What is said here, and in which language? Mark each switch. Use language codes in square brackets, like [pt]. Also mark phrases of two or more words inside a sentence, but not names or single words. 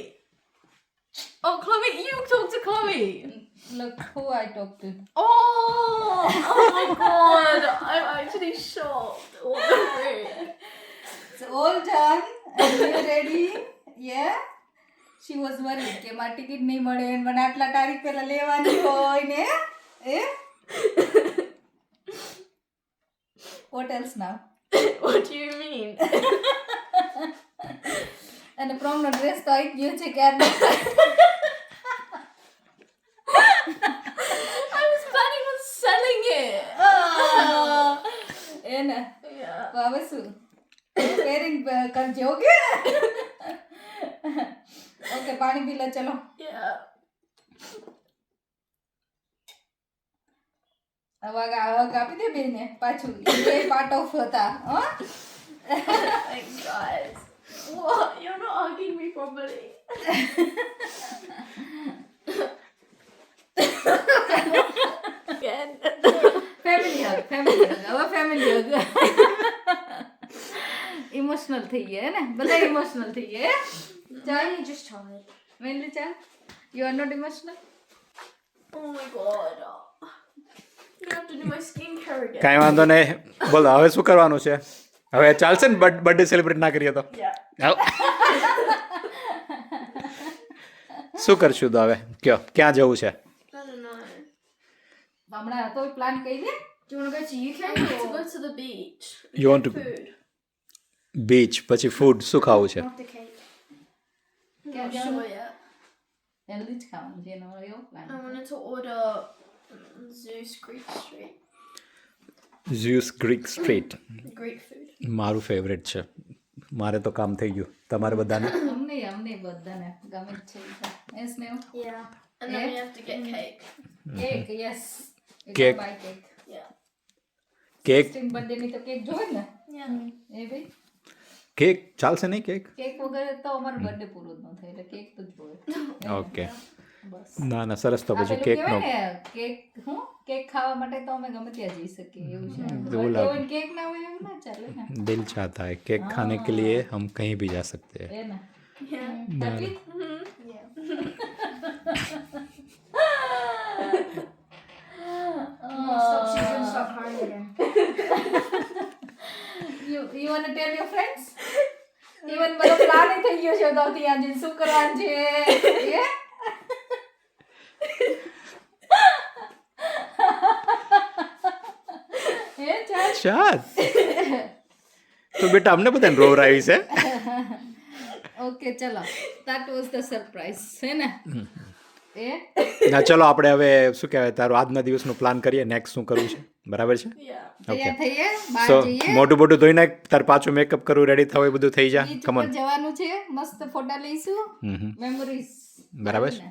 [en] Oh, Chloe, you talk to Chloe. Look who I talked to. Oh my god. I'm actually shocked. What the frick? It's all done. And you ready? Yeah. She was worried [gu] કે મારી ટિકિટ નહીં મળે ને મને આટલા તારીખ પહેલા લેવાની હોય ને. [en] What else now? What do you mean? [gu] અને પ્રોમનો ડ્રેસ તો આવી ગયો છે ક્યારનો. [en] I was planning on selling it. [gu] એને [en] Yeah. [gu] તો હવે શું પેરિંગ કરજે. [en] okay okay [gu] પાણી પી લે ચલો. [en] Yeah. [gu] હવે આપી દે બેને પાછું. એ [en] part of [gu] હતા. [en] Like, guys. What? You're not hugging me properly. Again. family hug [gu] હવે [en] family hug. [gu] ઇમોશનલ થઈ ગયા ને બધા. ઇમોશનલ થઈ ગયા. [en] Danny just tired. [gu] મેનલી ચાલ. [en] you are not emotional. Oh my god. You have to do my skincare again. [gu] કાંઈ વાંધો નહીં. બોલો હવે શું કરવાનું છે? હવે ચાલશે ને બર્થડે સેલિબ્રેટ ના કરીએ તો? [en] Yeah. [gu] હાલો. શું કરશું તો હવે? કયો ક્યાં જવું છે? [en] I don't know. [gu] હમણાં તો પ્લાન કહી દે. [en] Do you want to go to UK I need to or go to the beach. You want to- Food. [gu] બીચ પછી ફૂડ શું ખાવું છે? [en] not the cake? I'm Yeah, not yeah. sure yet. [gu] હેલ્ધી જ ખાવાનું છે એનો એવો પ્લાન. [en] I wanted to order Zeus Greek Street. ઝ્યુસ ગ્રીક સ્ટ્રીટ Greek food. [gu] મારું ફેવરેટ છે. મારે તો કામ થઈ ગયું. તમારે બધાને? અમને બધાને ગમે જ છે. યસ ને [en] Yeah. And then Yeah. we have to get cake. cake. yes Cake. buy cake. Yeah. કેક [gu] 16 બર્થડે ની તો કેક જોવે ને [en] Yeah. [gu] એ ભાઈ. કેક ચાલશે નહીં કેક? કેક વગર તો અમારો બર્થડે પૂરો જ ન થાય એટલે કેક તો જોઈએ. ઓકે. બસ ના ના સરસ તો આ પછી પેલું કેકનો કહેવાય ને, કેક ખાવા માટે તો અમે ગમે ત્યાં જઈ શકીએ એવું છે. બોલા. birthday હોય ને કેક ના હોય એવું ના ચાલે ને. [hi] दिल चाहता है केक खाने के लिए हम कहीं भी जा सकते हैं. [gu] એ ને [en] Yeah. Happy? Yeah. Stop, she's gonna start crying again. You wanna tell your friends? [gu] Even બધો પ્લાન થઈ ગયો છે તો ત્યાં જઈને શું કરવાનું છે એ? એ ચાલ ચાલ તો બેટા અમને બધાને રોવરાવી છે. ઓકે ચલો [en] that was the surprise [gu] છે ને એ ના ચલો આપણે હવે શું કહેવાય તારું આજના દિવસનું પ્લાન કરીએ નેક્સ્ટ શું કરવું છે બરાબર છે. [en] Yeah. [gu] તૈયાર થઈએ બહાર સો જઈએ મોટું મોટું ધોઈ નાખ તાર પાછું મેકઅપ કરવું રેડી થવું એ બધું થઈ જા બીચ કમન. ઉપર જવાનું છે મસ્ત ફોટા લઈશું મેમરીઝ બરાબર છે